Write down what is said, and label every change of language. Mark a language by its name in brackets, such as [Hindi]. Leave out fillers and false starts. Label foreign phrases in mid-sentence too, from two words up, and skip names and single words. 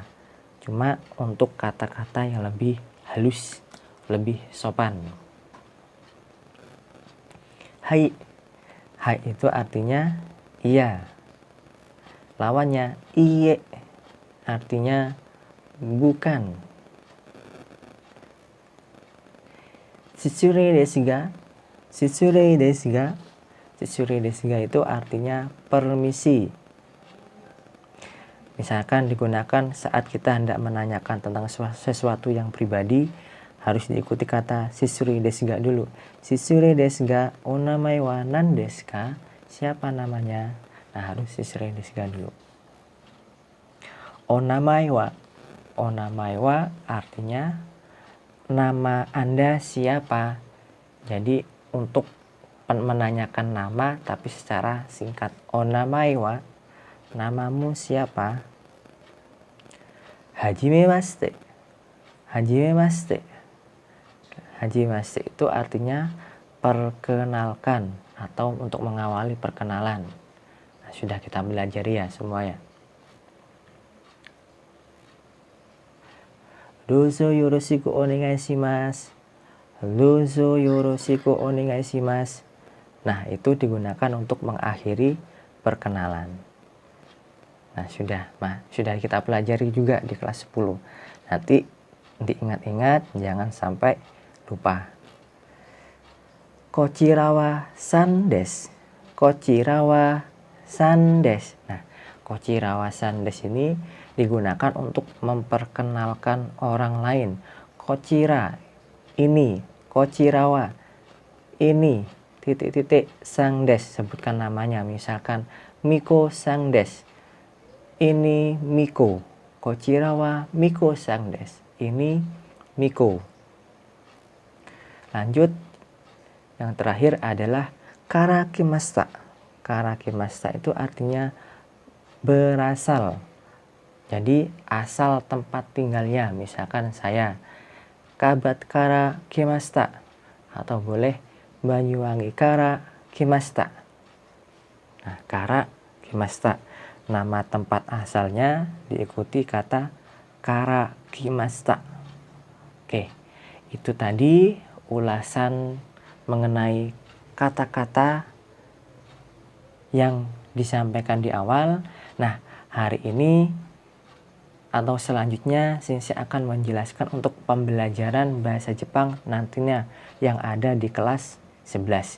[Indonesian] Cuma untuk kata-kata yang lebih halus, lebih sopan. [Japanese] はい、はい [Indonesian] itu artinya iya. Lawannya iye, artinya bukan. [Japanese] 失礼ですが、失礼ですが、失礼ですが [Indonesian] itu artinya permisi. Misalkan digunakan saat kita hendak menanyakan tentang sesuatu yang pribadi, harus diikuti kata [Japanese] 失礼ですが [Indonesian] dulu. [Japanese] 失礼ですが、お名前は何ですか? [Indonesian] Siapa namanya? Nah, harus [Japanese] 失礼ですが [Indonesian] dulu. [Japanese] お名前は、お名前は [Indonesian] artinya nama Anda siapa. Jadi untuk menanyakan nama tapi secara singkat. [Japanese] お名前は, [Indonesian] namamu siapa? [Japanese] はじめまして、はじめまして、はじめまして [Indonesian] itu artinya perkenalkan atau untuk mengawali perkenalan. Nah, sudah kita pelajari ya semuanya. [Japanese] どうぞよろしくお願いします、どうぞよろしくお願いします. [Indonesian] Nah, itu digunakan untuk mengakhiri perkenalan. Nah, sudah kita pelajari juga di kelas 10. Nanti diingat-ingat, jangan sampai lupa. [Japanese] こちらはさんです、こちらはさんです. [Indonesian] Nah, [Japanese] こちらはさんです [Indonesian] ini digunakan untuk memperkenalkan orang lain. Kochira, ini, kochirawa, ini, titik-titik, sang desu, sebutkan namanya. Misalkan Miko [Japanese] さんです. [Indonesian] Ini Miko. [Japanese] こちらはミコさんです. [Indonesian] Ini Miko. Lanjut. Yang terakhir adalah karakimashita. Karakimashita itu artinya berasal. Jadi asal tempat tinggalnya. Misalkan saya Kabat [Japanese] から来ました. [Indonesian] Atau boleh Banyuwangi [Japanese] から来ました. Nah, から来ました. [Indonesian] Nama tempat asalnya diikuti kata [Japanese] から来ました. [Indonesian] Oke, itu tadi ulasan mengenai kata-kata yang disampaikan di awal. Nah, hari ini atau selanjutnya Sensei akan menjelaskan untuk pembelajaran bahasa Jepang nantinya yang ada di kelas 11.